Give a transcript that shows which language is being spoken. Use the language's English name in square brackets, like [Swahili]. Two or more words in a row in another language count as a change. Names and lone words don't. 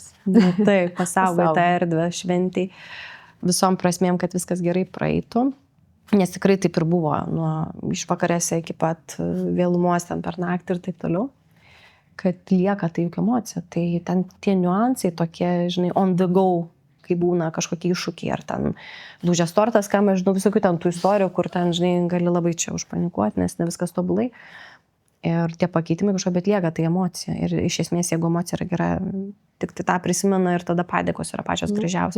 [Lithuanian] Taip, pasaugai tą erdvę šventį. Visom prasmėm, kad viskas gerai praeitų. Nes tikrai taip ir buvo, nuo išvakarėse iki pat vėlumos ten per naktį ir taip toliau. Kad lieka tai juk emocija. Tai ten tie niuansai tokie, [English] on the go, [Lithuanian] kai būna kažkokie iššūkiai. Ar ten lūžęs tortas, ką aš žinau, visokių ten tų istorijų, kur ten, gali labai čia užpanikuoti, nes ne viskas tobulai. Ir tie pakeitimai kažko, bet lieka tai emocija. Ir iš esmės, jeigu emocija yra gera, tik tai tą prisimena ir tada padėkos yra pačios gražiausios.